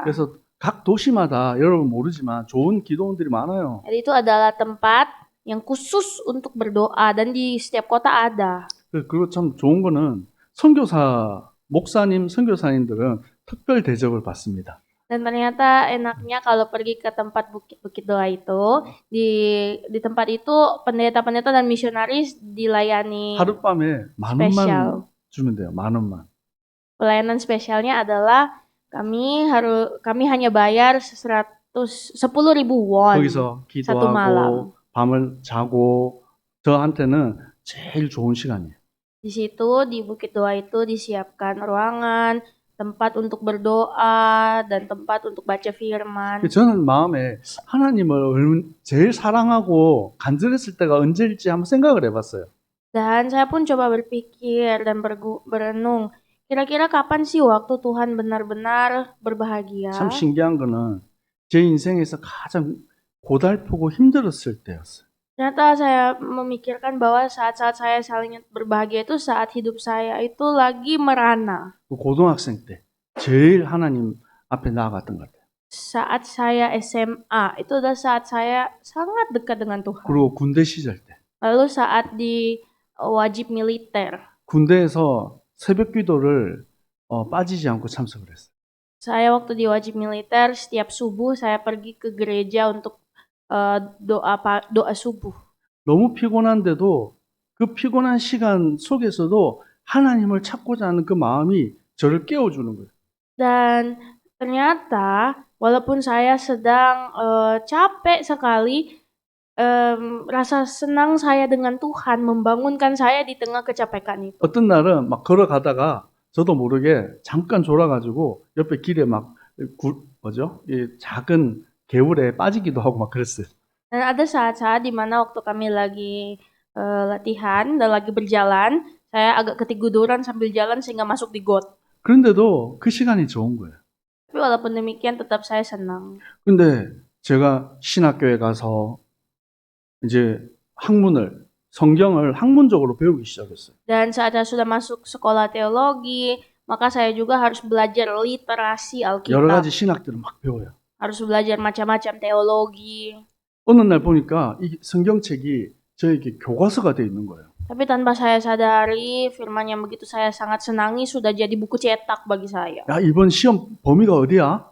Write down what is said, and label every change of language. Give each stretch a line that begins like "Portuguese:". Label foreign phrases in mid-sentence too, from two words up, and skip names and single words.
Korean: 그래서 각 도시마다 여러분 모르지만 좋은 기도원들이 많아요.
Indonesian: Jadi itu adalah tempat yang khusus untuk berdoa dan di setiap kota ada.
Korean: 그리고 참 좋은 거는 선교사님들은 특별 대접을 받습니다.
Indonesian: Dan ternyata enaknya kalau pergi ke tempat bukit-bukit doa itu, di tempat itu pendeta-pendeta dan misionaris dilayani.
Korean: 하룻밤에 만 스페셜. 원만 주면 돼요. 10,000원.
Indonesian: Pelayanan spesialnya adalah kami hanya bayar 10.000 won
Korean: 거기서
Indonesian: satu malam.
Korean: 기도하고 밤을 자고 저한테는 제일 좋은 시간이에요.
Indonesian: Di situ di bukit doa itu disiapkan ruangan, tempat untuk berdoa dan tempat untuk baca firman.
Korean: 저는 마음에 하나님을 제일 사랑하고 간절했을 때가 언제일지 한번 생각을 해봤어요.
Indonesian: Dan saya pun coba berpikir dan berenung, kira-kira kapan sih waktu Tuhan benar-benar berbahagia?
Korean: 참 신기한 거는 제 인생에서 가장 고달프고 힘들었을 때였어요.
Indonesian: Ternyata saya memikirkan bahwa saat-saat saya saling berbahagia itu saat hidup saya itu lagi merana.
Korean: 그 고등학생 때 제일 하나님 앞에 나아갔던 것 같아요.
Indonesian: Saat saya SMA, itu adalah saat saya sangat dekat dengan Tuhan.
Korean: 그리고 군대 시절 때
Indonesian: Lalu saat di wajib militer,
Korean: 군대에서 새벽 기도를 빠지지 않고 참석을 했어요.
Indonesian: saya waktu di wajib militer setiap subuh saya pergi ke gereja untuk doa subuh.
Korean: 너무 피곤한데도 그 피곤한 시간 속에서도 하나님을 찾고자 하는 그 마음이 저를 깨워주는 거예요.
Indonesian: Dan ternyata walaupun saya sedang capek sekali, rasa senang saya dengan Tuhan membangunkan saya di tengah kecapekan itu.
Korean: 어떤 날은 막 걸어가다가 저도 모르게 잠깐 졸아가지고 옆에 길에 막 이 작은 개울에 빠지기도 하고 막 그랬어요.
Indonesian: Dan ada saat-saat di mana waktu kami lagi latihan dan lagi berjalan, saya agak ketiguduran sambil jalan sehingga masuk di got.
Korean: 그런데도 그 시간이 좋은 거예요.
Indonesian: Tapi walaupun demikian tetap saya senang.
Korean: 근데 제가 신학교에 가서 이제 성경을 학문적으로 배우기 시작했어요.
Indonesian: Dan saat saya sudah masuk sekolah teologi, maka saya juga harus belajar literasi
Korean: 여러
Indonesian: Alkitab.
Korean: 가지 신학들을 막 배워요.
Indonesian: Harus belajar macam-macam teologi.
Korean: 어느 날 보니까 이 성경책이 저에게 교과서가 돼 있는 거예요.
Indonesian: Tapi tanpa saya sadari, firman yang begitu saya sangat senangi sudah jadi buku cetak bagi saya.
Korean: 야, 이번 시험 범위가 어디야?